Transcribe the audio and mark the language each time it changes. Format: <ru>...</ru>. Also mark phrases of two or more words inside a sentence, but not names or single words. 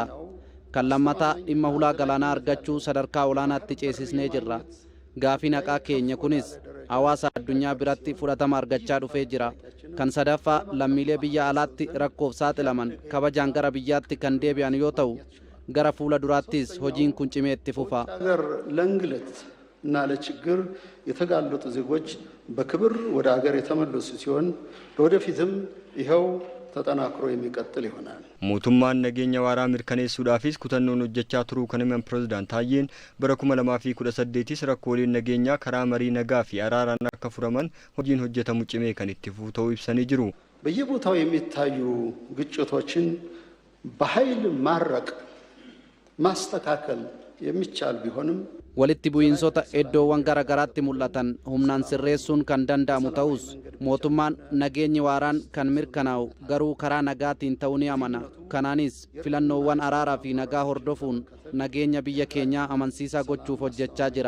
<om>Kan lammataa dhimma ulaa galaanaa argachuu sadarkaa olaanaatti ceesisnee jirra. Gaafiin haqaa keenya kunis hawaasa addunyaa biratti fudhatama argachaa dhufee jira. Kan sadaffaa lammiilee biyya alaatti rakkoof saaxilaman kabajaan gara biyyaatti kan deebi'an yoo ta'u gara fuula duraattis hojiin kun cimee itti fufa.</om> <am>እና ለችግር የተጋለጡ ዜጎች በክብር ወደ ሀገር የተመለሱ ሲሆን ለወደፊትም ይኸው ተጠናክሮ የሚቀጥል ይሆናል።</am> <om>mootummaan nageenya waaraa mirkaneessuudhaafis kutannoon hojjechaa turuu kan himan pireezidaant Taayyeen bara 2018 rakkooleen nageenyaa karaa marii nagaa fi araaraan akka furaman hojiin hojjetamu cimee kan itti fufu ta'uu ibsanii jiru.</om> <am>በየቦታው የሚታዩ ግጭቶችን በኃይል ማረቅ ማስተካከል የሚቻል ቢሆንም</am> <om>walitti bu'iinsota iddoowwan garagaraatti mul'atan humnaan sirreessuun kan danda'amu ta'us mootummaan nageenyi waaraan kan mirkanaa'u garuu karaa nagaatiin ta'uu ni amana. Kanaanis filannoowwan araaraa fi nagaa hordofuun nageenya biyya keenyaa amansiisaa gochuuf hojjechaa jira.</om>